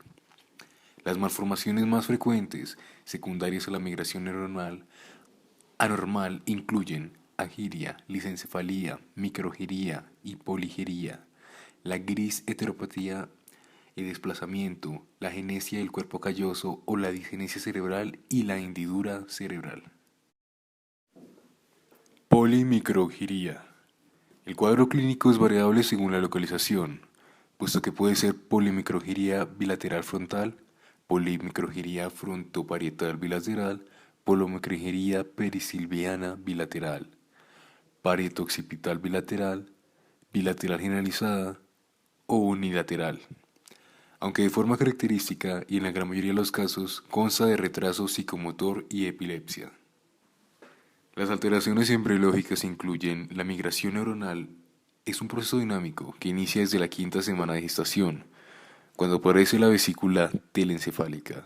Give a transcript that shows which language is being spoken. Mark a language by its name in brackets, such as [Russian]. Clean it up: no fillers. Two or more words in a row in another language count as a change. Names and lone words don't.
[Spanish] Las malformaciones más frecuentes, secundarias a la migración neuronal anormal, incluyen agiria, lisencefalía, microgiria y poligiria, la gris heteropatía, el desplazamiento, la genesia del cuerpo calloso o la disgenesia cerebral y la hendidura cerebral. Polimicrogiria. El cuadro clínico es variable según la localización, puesto que puede ser polimicrogiria bilateral frontal, polimicrogiria frontoparietal bilateral, polimicrogiria perisilviana bilateral, parieto-occipital bilateral, bilateral generalizada o unilateral. Aunque de forma característica y en la gran mayoría de los casos consta de retraso psicomotor y epilepsia. Las alteraciones embriológicas incluyen la migración neuronal. Es un proceso dinámico que inicia desde la quinta semana de gestación, cuando aparece la vesícula telencefálica.